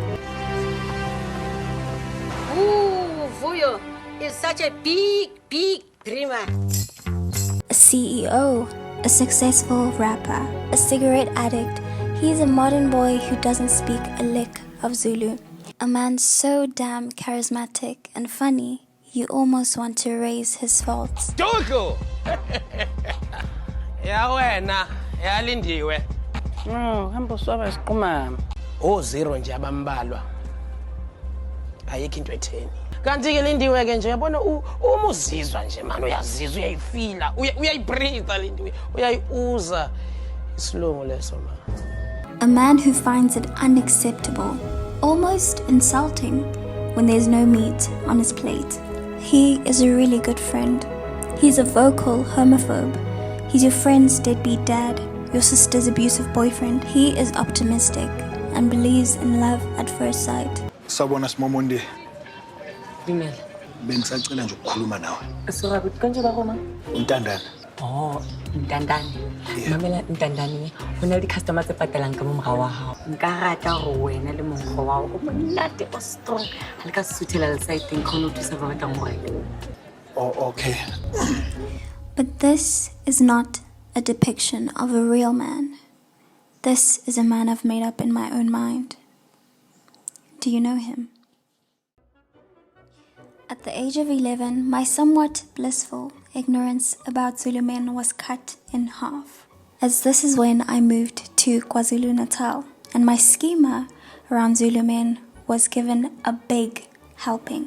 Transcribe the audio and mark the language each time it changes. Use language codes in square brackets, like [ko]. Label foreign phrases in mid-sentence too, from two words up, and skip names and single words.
[en] Ooh, Vuyo is such a big dreamer. A CEO, a successful rapper, a cigarette addict. He's a modern boy who doesn't speak a lick of Zulu. A man so damn charismatic and funny, you almost want to erase his faults. [zu] Tuku! Ya wena, ya lindiwe. No, hamba uswaba isiqhumama. Zero nje abambalwa. Ayikho into etheni. Kanti ke lindiwe ke nje yabona uma uzizwa nje man uyazizwa uyayifila, uyayibreathe lindiwe, uyayiuza. Isilungu leso man. [en] A man who finds it unacceptable, almost insulting, when there's no meat on his plate. He is a really good friend. He's a vocal homophobe. He's your friend's deadbeat dad, your sister's abusive boyfriend. He is optimistic and believes in love at first sight. [zu] Sabona Simomonde. [st] Dumela. [zu] Bengisacela nje ukukhuluma nawe. [st] Sorabi kanje ba Roma? Untandana. Ntandane. Mamela Ntandane. Hona le customer tse patalang ka mo morao wa hao. Nka rata go wena le mongo wa o monate o strong. Ha le ka suthela le [en] side thing [st] khona o thusa ba batlang go reka. [en] Oh, okay. But this is not a depiction of a real man. This is a man I've made up in my own mind. Do you know him? At the age of 11, my somewhat blissful ignorance about Zulu men was cut in half, as this is when I moved to KwaZulu-Natal, and my schema around Zulu men was given a big helping.